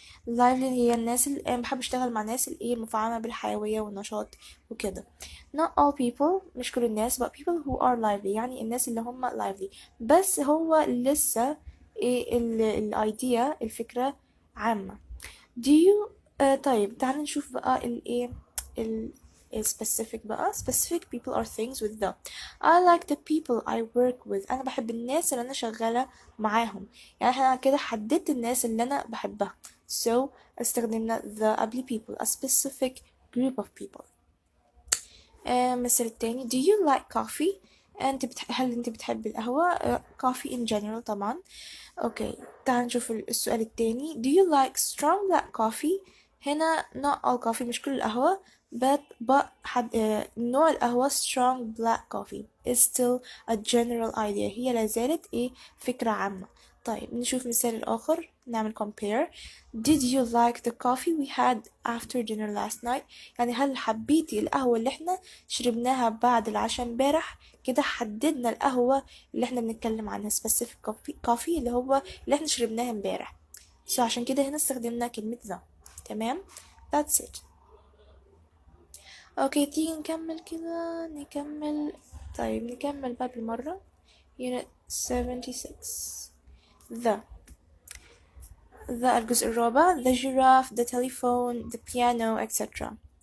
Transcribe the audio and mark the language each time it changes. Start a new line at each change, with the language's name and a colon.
Arabic: lively هي الناس اللي بحب اشتغل مع الناس اللي المفعمة بالحيوية والنشاط وكده.
English: not all people
Arabic: مش كل الناس
English: but people who are lively
Arabic: يعني الناس اللي هم lively. بس هو لسه الايديا الفكرة عامة.
English: do you
Arabic: طيب تعال نشوف بقى ال specific بقى.
English: specific people are things with the. I like the people I work with.
Arabic: أنا بحب الناس اللي أنا شغالة معاهم. يعني احنا كده حددت الناس اللي أنا بحبها.
English: so استخدمنا the قبل people. a specific group of people. مثل التاني do you like coffee؟
Arabic: هل انت بتحب القهوة؟
English: coffee in general طبعا.
Arabic: اوكي تعال نشوف السؤال التاني.
English: do you like strong black coffee؟ هنا not all coffee
Arabic: مش كل القهوة
English: but نوع القهوة strong black coffee is still a general idea.
Arabic: هي لازالت فكرة عامة. طيب نشوف مثال الآخر نعمل compare.
English: did you like the coffee we had after dinner last night؟
Arabic: يعني هل حبيتي القهوة اللي احنا شربناها بعد العشاء امبارح؟ كده حددنا القهوة اللي احنا بنتكلم عنها
English: specific coffee
Arabic: اللي هو اللي احنا شربناها امبارح. عشان كده هنا استخدمنا كلمة the.
English: تمام that's it.
Arabic: اوكي تيجي نكمل كده نكمل. طيب نكمل بقى بالمرة.
English: unit 76 the
Arabic: الجزء الرابع
English: the giraffe the telephone the piano etc.